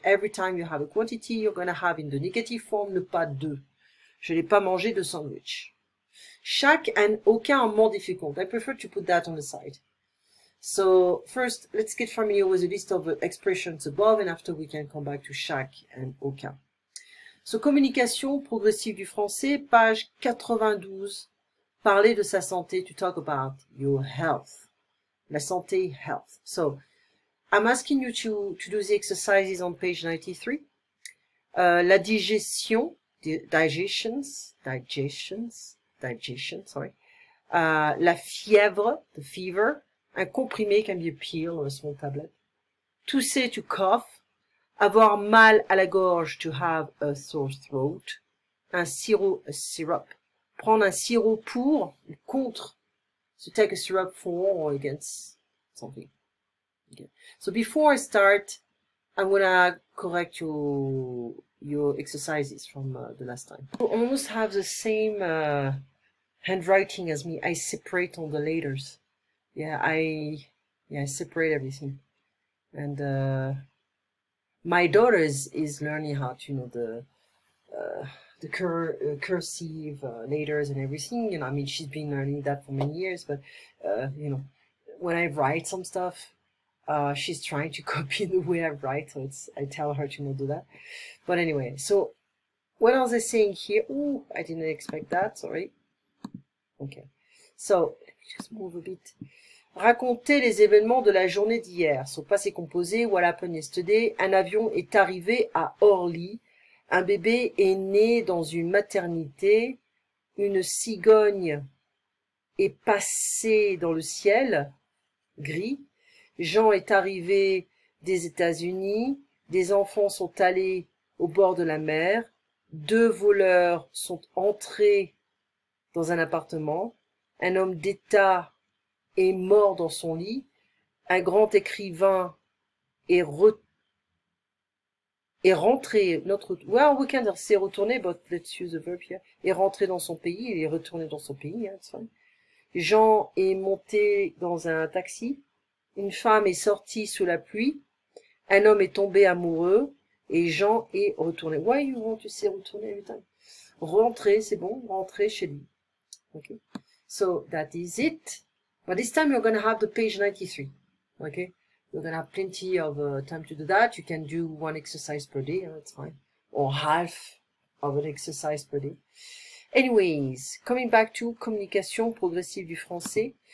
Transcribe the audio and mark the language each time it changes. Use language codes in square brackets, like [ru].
[en] Every time you have a quantity, you're going to have in the negative form le pas deux. [fr] Je n'ai pas mangé de sandwich. [en] Chaque and aucun are more difficult. I prefer to put that on the side. So first, let's get familiar with a list of expressions above, and after we can come back to chaque and aucun. So, communication progressive du français, page 92. [fr] Parler de sa santé, [en] to talk about your health. [fr] La santé, health. [en] So, I'm asking you to do the exercises on page 93. La digestion, digestion, sorry. La fièvre, the fever. Un comprimé can be a pill or a small tablet. Tousser, to cough. [fr] Avoir mal à la gorge, [en] to have a sore throat. Un sirop, a syrup. [fr] Prendre un sirop pour, contre. [en] So take a syrup for or against something. Okay. So before I start, I'm gonna correct your exercises from the last time. You almost have the same handwriting as me. I separate all the letters. Yeah, I separate everything. And my daughter is learning how to, you know, the cursive letters and everything. You know, I mean, she's been learning that for many years. But you know, when I write some stuff, she's trying to copy the way I write. So I tell her to not do that. But anyway, so what was I saying here? Ooh, I didn't expect that. Sorry. Okay. So let me just move a bit. [fr] Raconter les événements de la journée d'hier. [en] So, passé composé, what happened yesterday. [fr] Un avion est arrivé à Orly. Un bébé est né dans une maternité. Une cigogne est passée dans le ciel. Gris. Jean est arrivé des États-Unis. Des enfants sont allés au bord de la mer. Deux voleurs sont entrés dans un appartement. Un homme d'État est mort dans son lit, un grand écrivain est rentré, [en] well, we can say retourné, but let's use the verb here, [fr] est rentré dans son pays, il est retourné dans son pays, [en] it's fine. [fr] Jean est monté dans un taxi, une femme est sortie sous la pluie, un homme est tombé amoureux, et Jean est retourné. [en] Why you want to say retourner every time? [fr] Rentrer, c'est bon, rentrer chez lui. [en] Okay, so that is it. But this time you're going to have the page 93, okay? You're going to have plenty of time to do that. You can do one exercise per day, that's fine. Or half of an exercise per day. Anyways, coming back to communication progressive du français.